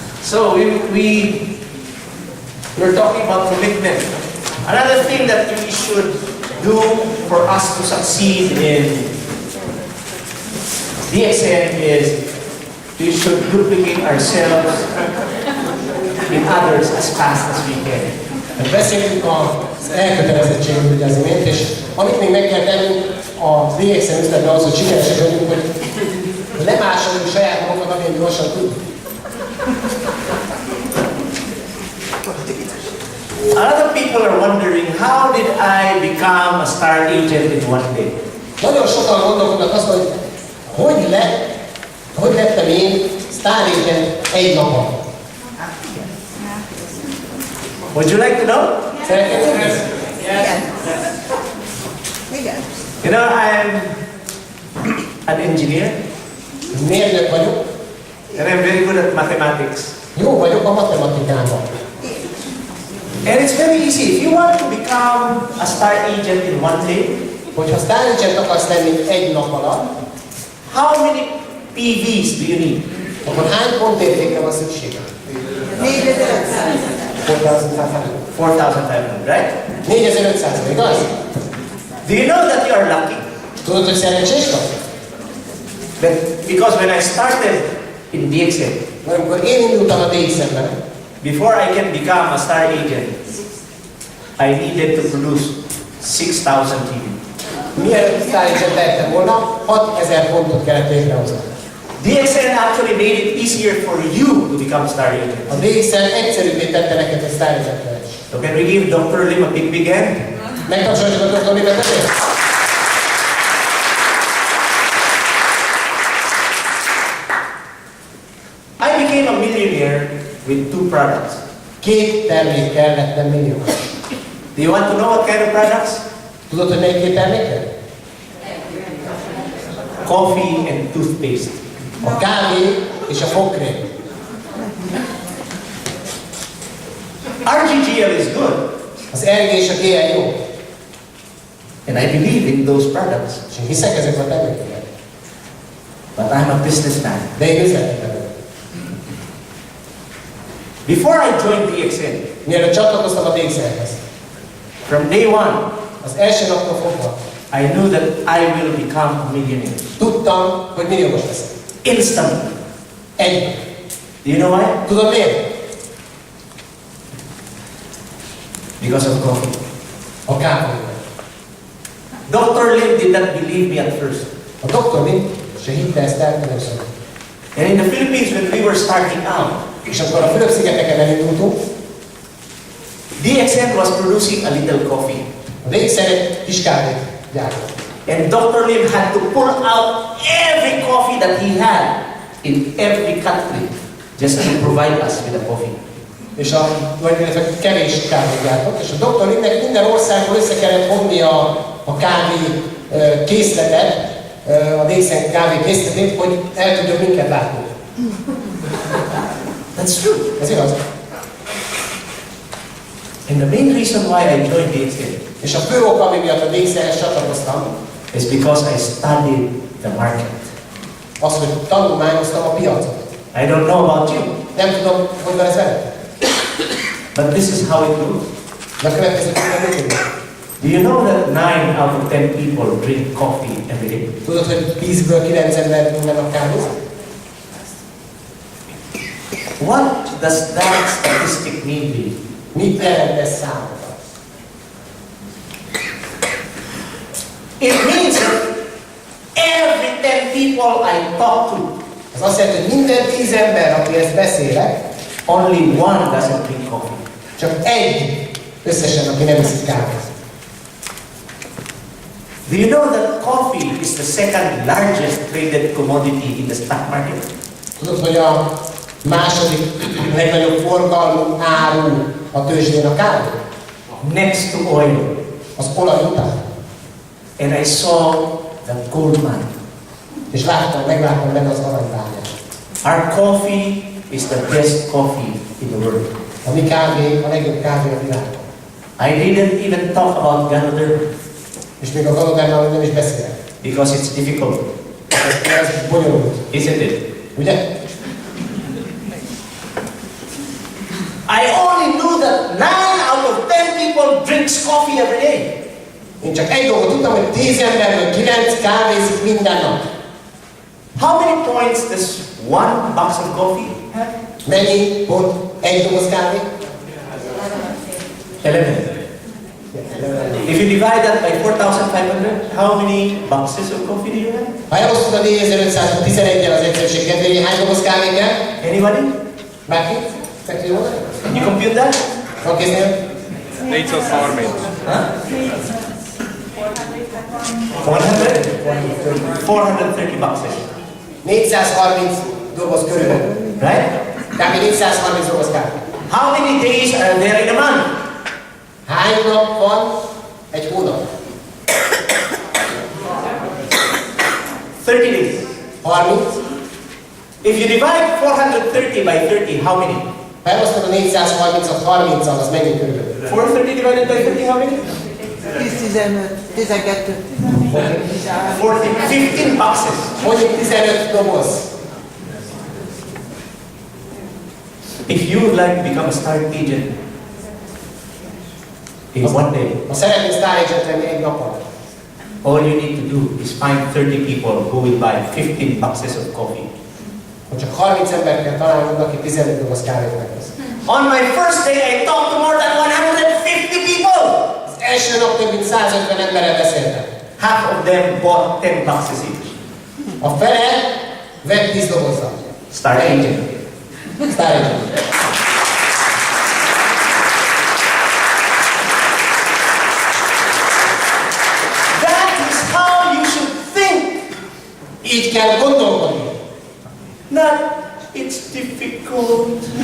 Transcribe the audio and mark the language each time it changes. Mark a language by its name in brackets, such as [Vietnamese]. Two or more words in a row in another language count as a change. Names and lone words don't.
[English] So we're talking about commitment. Another thing that we should do for us to succeed in DXN is we should duplicate ourselves in others as fast as we can. [Hungarian] Beszéltünk az elkötelezettségről ugye az imént, és amit még meg kell tennünk a DXN üzletben az, hogy sikeresek vagyunk, hogy lemásoljuk saját magunkat, amilyen gyorsan tudjuk. [English] A lot of people are wondering, how did I become a star agent in one day? [Hungarian] Nagyon sokan gondolkodnak azt, hogy lettem én [English] sztár agent [Hungarian] egy napon. [English] Would you like to know? [Hungarian] Szeretnéd? [English] You know, I'm an engineer. [Hungarian] Mérnök vagyok. [English] And I'm very good at mathematics. [Hungarian] Jó vagyok a matematikában. [English] And it's very easy. If you want to become a star agent in one day, [Hungarian] Hogyha [English] star agent [Hungarian] akarsz lenni egy nap alatt, [English] how many PVs do you need? [Hungarian] akkor hány pontértékre van szüksége? [English] 4,500, right? [Hungarian] 4500, igaz? [English] Do you know that you are lucky? [Hungarian] Tudod, hogy szerencsés vagy? [English] Because when I started in DXN, [Hungarian] Amikor én indultam a DXN-ben, [English] before I can become a star agent, I needed to produce 6,000 TV. [Hungarian] mielőtt [English] star agent [Hungarian] lettem volna, 6000 pontot kellett létrehozni. [English] DXN actually made it easier for you to become star agent. [Hungarian] A DXN egyszerűbbé tette neked, hogy [English] star agent [Hungarian] lehess. [English] So can we give Dr. Lim a big hand? [Hungarian] Megtapsoljuk a Dr. Limet ezért? [English] I became a millionaire with 2 products. [Hungarian] Két termékkel lettem milliós. [English] Do you want to know what kind of products? [Hungarian] Tudod, hogy melyik két termékkel? [English] Coffee and toothpaste. [Hungarian] A kávé és a fogkrém. [English] RGGL is good, [Hungarian] Az RG és a GL jó. [English] and I believe in those products. [Hungarian] És én hiszek ezekben a termékekben. [English] But I'm a businessman. [Hungarian] De én üzletemben vagyok. [English] Before I joined DXN, [Hungarian] Mielőtt csatlakoztam a DXN-hez, [English] from day one, [Hungarian] az első naptól fogva [English] I knew that I will become a millionaire. [Hungarian] tudtam, hogy milliós leszek. [English] Instantly. [Hungarian] Egy. [English] Do you know why? [Hungarian] Tudod miért? [English] Because of coffee. [Hungarian] A kávéval. [English] Dr. Lim did not believe me at first. [Hungarian] A doktor mi se hitte ezt el először. [English] And in the Philippines, when we were starting out, [Hungarian] És akkor a Fülöp-szigeteken elindultunk, [English] DXN was producing a little coffee. [Hungarian] a DXN egy kis kávét gyártott. [English] And Dr. Lim had to pull out every coffee that he had in every country just to provide us with a coffee. [Hungarian] És illetve kevés kávét gyártott, és a doktor Limnek minden országból össze kellett hozni a kávé készletet, a DXN kávé készletét, hogy el tudjon minket látni. [English] That's true. [Hungarian] Ez igaz? [English] And the main reason why I joined DXN [Hungarian] És a fő oka, ami miatt a DXN-hez csatlakoztam, [English] is because I studied the market. [Hungarian] az, hogy tanulmányoztam a piacot. [English] I don't know about you, [Hungarian] Nem tudom, hogy van ez veled. [English] but this is how it goes. [Hungarian] De a következő kérdés működik. [English] Do you know that 9 out of 10 people drink coffee every day? [Hungarian] Tudod, hogy 10-ből 9 ember minden nap kávézik? [English] What does that statistic mean to you? [Hungarian] Mit jelent ez számomra? [English] It means that every 10 people I talk to, [Hungarian] Az azt jelenti, hogy minden 10 ember, akihez beszélek, [English] only one doesn't drink coffee. [Hungarian] csak egy összesen, aki nem iszik kávét. [English] Do you know that coffee is the second largest traded commodity in the stock market? [Hungarian] Tudod, hogy a második legnagyobb forgalmú áru a tőzsdén a kávé? [English] Next to oil. [Hungarian] Az olaj után. [English] And I saw the gold mine. [Hungarian] És megláttam benne az aranybányát. [English] Our coffee is the best coffee in the world. [Hungarian] A mi kávé a legjobb kávé a világon. [English] I didn't even talk about Ganoderma [Hungarian] És még a galodánnal nem is beszélek. [English] because it's difficult, [Hungarian] Ez bonyolult. [English] isn't it? [Hungarian] Ugye? [English] out of 10 people drinks coffee every day. [Hungarian] Én csak egy dolgot tudtam, hogy 10 emberből 9 kávézik minden nap. [English] How many points does one box of coffee have? [Hungarian] Mennyi pont egy doboz kávé? 11. [English] If you divide that by 4,500, how many boxes of coffee do you have? [Hungarian] Ha elosztod a 4511-el az egyszerűség kedvéért, hány doboz kávé kell? [English] Anybody? [Hungarian] Bárki? Meg tudja mondani? [English] Can you compute that? [Hungarian] Van kéznél? [English] 430. Huh? 400? 430 boxes. [Hungarian] 430 doboz körülbelül. [English] Right? [Hungarian] Kb. 430 doboz kávé. [English] How many days are there in a month? [Hungarian] Hány nap van egy hónap? [English] 30 days. [Hungarian] 30. [English] If you divide 430 by 30, how many? [Hungarian] Ha elosztod a 430-at 30-al, az mennyi körülbelül? [English] 430 divided by 30, how many? 10, 15, 12. 15 boxes. [Hungarian] Mondjuk 15 doboz. [English] If you would like to become a star agent in one day, [Hungarian] Ha szeretnél [English] Star Agent [Hungarian] lenni egy napon, [English] all you need to do is find 30 people who will buy 15 boxes of coffee. [Hungarian] hogy csak 30 ember kell találnod, aki 15 doboz kávét megvesz. [English] On my first day, I talked to more than 150 people. [Hungarian] Az első nap több mint 150 emberrel beszéltem. [English] Half of them bought 10 boxes each. [Hungarian] A fele vett 10 dobozzal. [English] Star agent. Star Agent. That is how you should think. [Hungarian] Így kell gondolkodni. [English] Not, it's difficult.